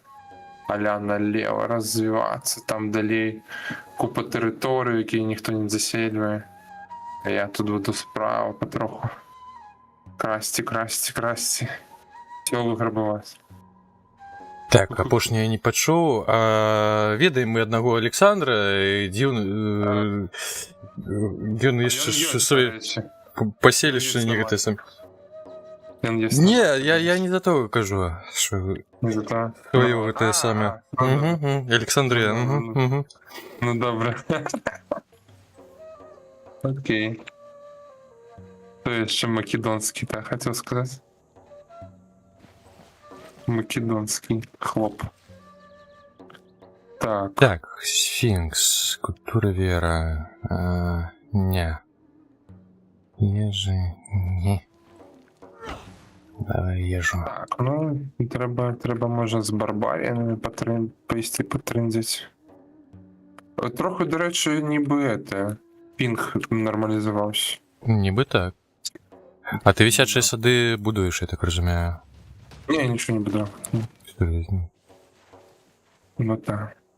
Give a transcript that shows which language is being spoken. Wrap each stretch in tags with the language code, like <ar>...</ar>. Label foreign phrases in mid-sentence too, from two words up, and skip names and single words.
<uk>Аля налево розвиватися, там далі купа територій, які ніхто не заселює. А я тут буду справа потроху. Красти. Тіло грабувати. Так,</uk> <be>апошняе я не пачуў. Ведаем мы аднаго Александра, дзіўны... Ён яшчэ сваё паселішча не гэта сам.</be> <uk>Не, я не за того кажу, що твоє</uk> <be>гэта саме.</be> <uk>Александрія. Ну добре. Окей.</uk> <ru>То еще македонский, да, хотел сказать. Македонский хлоп.</ru> <uk>Так, сфинкс, культура вера.</uk> <ru>Не. Ежи, не. Давай ежу.</ru> <uk>Так, ну, треба може з барбаріями потрендить. Трохи, до речі, ніби пінг нормалізувався. Ніби так. А ти висячі сади будуєш, я так розумію? Ні, нічого не буду. Ну так.</uk>